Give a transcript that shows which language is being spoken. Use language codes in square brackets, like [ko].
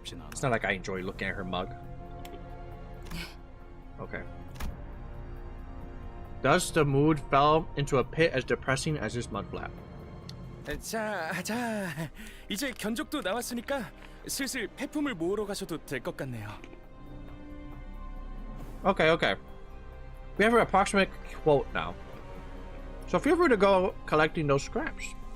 [en] It's not like I enjoy looking at her mug. Okay. Thus, the mood fell into a pit as depressing as this mud flap. [ko] 자, 이제 견적도 나왔으니까 슬슬 폐품을 모으러 가셔도 될 것 같네요. [en] Okay. We have an approximate quote now. So feel free to go collecting those scraps.